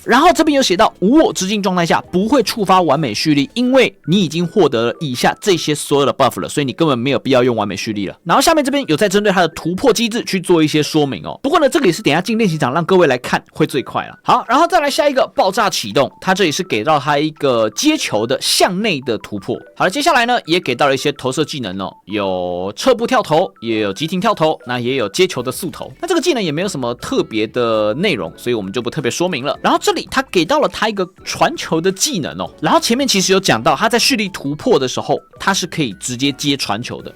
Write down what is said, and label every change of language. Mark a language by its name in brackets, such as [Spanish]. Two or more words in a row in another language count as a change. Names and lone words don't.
[Chinese] 然後這邊有寫到無我之境狀態下不會觸發完美蓄力，因為你已經獲得了以下這些所有的 buff 了，所以你根本沒有必要用完美蓄力了。然後下面這邊有在針對它的突破機制去做一些說明哦。不過呢，這個也是等一下進練習場讓各位來看會最快了。好，然後再來下一個爆炸啟動，它這裡是給到它一個接球的向內的突破。好了，接下來呢也給到了一些投射技能哦，有側步跳投，也有急停跳投，那也有接球的速投。那這個技能也沒有什麼特別的內容，所以我們就不特別說明了。然後這裡他給到了他一個傳球的技能哦，然後前面其實有講到他在蓄力突破的時候，他是可以直接接傳球的。